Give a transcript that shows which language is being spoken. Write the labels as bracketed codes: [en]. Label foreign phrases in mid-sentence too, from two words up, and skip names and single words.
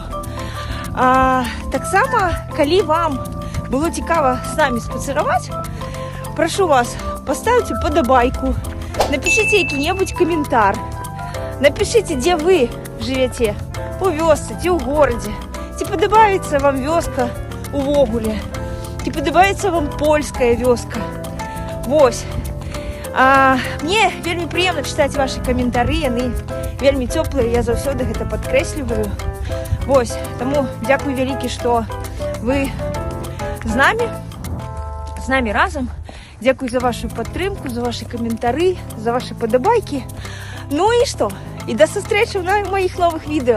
[uk] Так само, коли вам було цікаво з нами спацирувати, прошу вас, поставте подобайку, напишите який-небудь коментар, напишите, де ви живете, у вёсці, ці у городі, чи подобається вам вёска у Вогулі, чи подобається вам польська вёска. Ось. Мне вельмі приємно читати ваші коментарі, вони вельмі теплі, я [be] завсёды гэта [uk] підкреслюю. Ось, тому дякую велике, що ви з нами разом. Дякую за вашу підтримку, за ваші коментарі, за ваші подобайки. Ну і що? І до зустрічі в моїх нових відео.